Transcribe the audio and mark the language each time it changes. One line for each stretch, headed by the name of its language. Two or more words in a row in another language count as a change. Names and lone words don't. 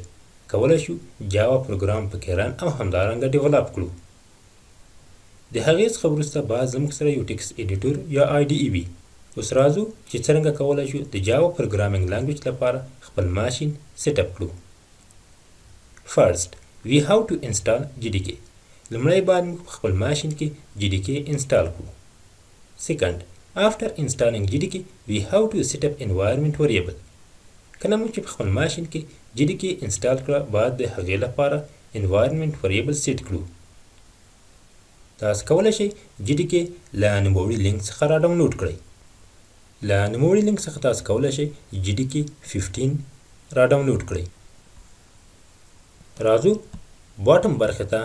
Pashto: کولی شو جاوا پروګرام پکې رن او همدارنګه ډیولپ کړو. د هغې څخه وروسته باید زموږ سره یو
English: text editor
Pashto: یا IDE وي. اوس راځو چې څرنګه کولی شو د
English: Java programming language
Pashto: لپاره خپل ماشین
English: set up
Pashto: کړو.
English: فرست we have to install GDK.
Pashto: لومړی باید موږ په خپل ماشین کې GDK انسټال کړو.
English: سیکنډ after installing GDK we have to set up environment variable.
Pashto: کله موږ چې په خپل ماشین کې GDK انسټال کړه باید د هغې لپاره
English: environment variable
Pashto: سیټ کړو. تاسو کولی شئ GDK له نوموړي لینک څخه را ډاونلوډ کړئ. له نوموړي لینک څخه تاسو کولی شئ GDK 15 را ډاونلوډ کړئ. راځو باټم برخې ته.